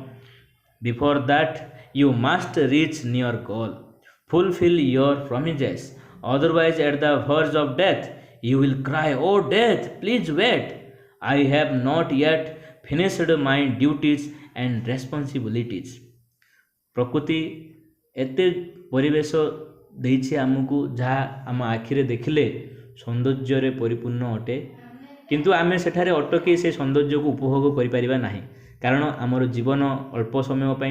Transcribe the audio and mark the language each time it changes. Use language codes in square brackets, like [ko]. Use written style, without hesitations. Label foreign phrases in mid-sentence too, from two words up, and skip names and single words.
[en] Before that, you must reach your goal. Fulfill your promises. Otherwise, at the verge of death, you will cry, "Oh, death, please wait. I have not yet finished my duties and responsibilities." [or] ପ୍ରକୃତି ଏତେ ପରିବେଶ ଦେଇଛି ଆମକୁ ଯାହା ଆମ ଆଖିରେ ଦେଖିଲେ ସୌନ୍ଦର୍ଯ୍ୟରେ ପରିପୂର୍ଣ୍ଣ ଅଟେ, କିନ୍ତୁ ଆମେ ସେଠାରେ ଅଟକି ସେ ସୌନ୍ଦର୍ଯ୍ୟକୁ ଉପଭୋଗ କରିପାରିବା ନାହିଁ, କାରଣ ଆମର ଜୀବନ ଅଳ୍ପ ସମୟ ପାଇଁ।